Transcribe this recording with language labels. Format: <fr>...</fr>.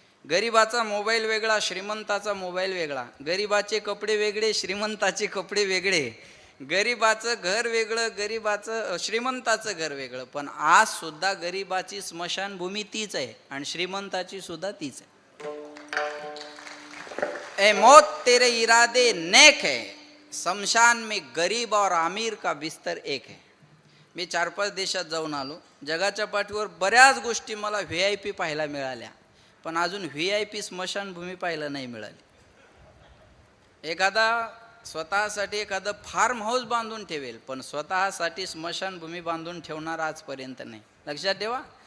<mr>गरिबाचा mobile वेगळा, श्रीमंताचा mobile वेगळा. गरिबाचे कपडे वेगळे, श्रीमंताचे कपडे वेगळे. गरिबाचं घर वेगळं, श्रीमंताचं घर वेगळं. पण आज सुद्धा गरिबाची स्मशानभूमी तीच आहे आणि श्रीमंताची सुद्धा तीच आहे.</mr> <hi>ए मौत तेरे इरादे नेक है, शमशान में गरीब और अमीर का बिस्तर एक है.</hi> <mr>मी 4-5 देशात जाऊन आलो. जगाच्या पाठीवर बऱ्याच गोष्टी मला VIP पाहायला मिळाल्या, पण अजून VIP स्मशानभूमी पाहायला नाही मिळाली. एखादा स्वतःसाठी एखादं फार्म हाऊस बांधून ठेवेल, पण स्वतःसाठी स्मशानभूमी बांधून ठेवणार आजपर्यंत नाही. लक्षात ठेवा.</mr>